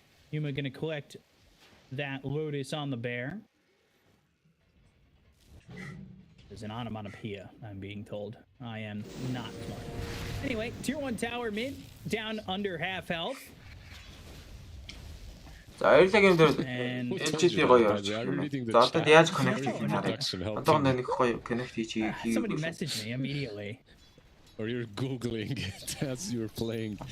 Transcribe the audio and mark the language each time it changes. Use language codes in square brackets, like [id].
[en] Yuma gonna collect that Lotus on the bear. There's an onomatopoeia, I'm being told. I am not smart. Anyway, tier 1 tower mid, down under half health. [mn] За хоёулаа гэмээр LGD гоё явж байна. За одоо яаж connect хийх юм бэ? Одоо нэг гоё connect хийчихье. [en] Somebody messaged me immediately. Or you're googling it as you're playing.